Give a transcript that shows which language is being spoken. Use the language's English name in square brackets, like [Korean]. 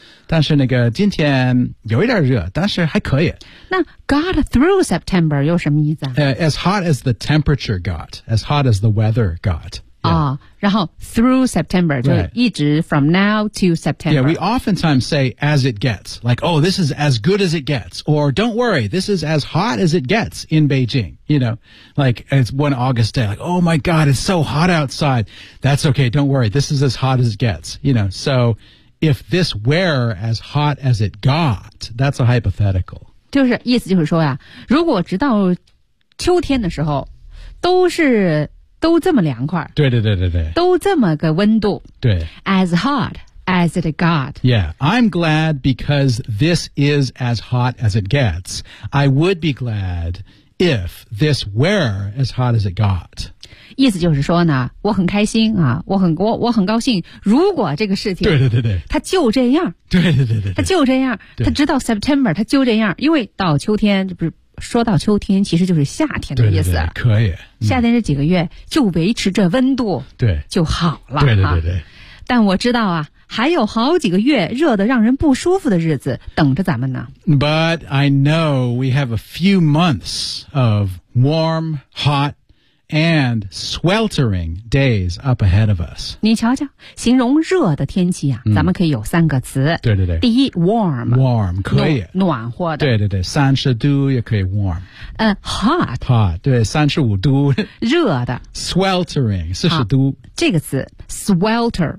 [Chinese] 但是那个今天有一点热，但是还可以。那 [English] got through September [Chinese] 有什么意思啊、 [English] As hot as the temperature got, as hot as the weather got. Yeah. [Chinese] 然后 [English] through September,、 right. [Chinese] 就一直 [English] from now to September. Yeah, we oftentimes say as it gets, like, oh, this is as good as it gets, or don't worry, this is as hot as it gets in Beijing, you know, like it's one August day, like, oh my God, it's so hot outside. That's okay, don't worry, this is as hot as it gets, you know, so if this were as hot as it got, that's a hypothetical. [Chinese] 就是意思就是说呀，如果直到秋天的时候都是都这么凉快。对对对对对。都这么个温度。对。 [English] As hot as it got. Yeah, I'm glad because this is as hot as it gets. I would be glad if this were as hot as it got. [Chinese] 意思就是说呢我很开心啊我很高兴如果这个事情。对对对对。它就这样。对对对对。它就这样。它直到 September, 它就这样。因为到秋天这不是。说到秋天其实就是夏天的意思。对对对可以、嗯。夏天这几个月就维持着温度。对。就好了。对对对对、啊。但我知道啊还有好几个月热得让人不舒服的日子等着咱们呢。 [English] But I know we have a few months of warm, hot, and sweltering days up ahead of us. [Chinese] 你瞧瞧形容热的天气啊、嗯、咱们可以有三个词。对对对。第一 warm。 warm, 可以。暖和的。对对对三十度也可以 warm。 [English] hot。 [Chinese] hot, 对三十五度。热的。 sweltering, 四十度。这个词 swelter。